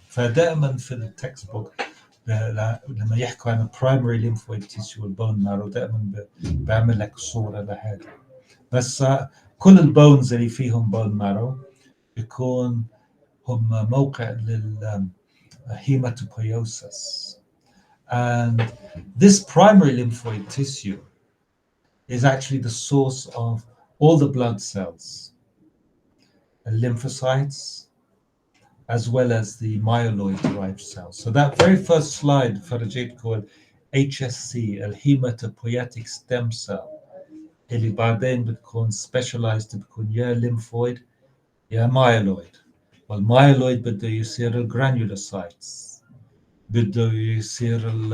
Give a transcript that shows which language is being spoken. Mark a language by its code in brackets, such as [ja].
[ar] فدائما في التكست بوك لما يحكوا عن [en] primary lymphoid tissue [ar] والبون مارو دائما بعمل لك صورة لهذا بس كل البونز اللي فيهم بون مارو يكون هم موقع للهيماتوبيوسس. [en] And this primary lymphoid tissue is actually the source of all the blood cells, the lymphocytes, as well as the myeloid-derived cells. So that very first slide, forget called HSC, الهيماتوبياتيك stem cell, [ar] اللي بعدين بتكون [en] specialized بتكون يا lymphoid يا myeloid. [ar] والمايلويد بده يصير الجرانيولوسايتس، بده يصير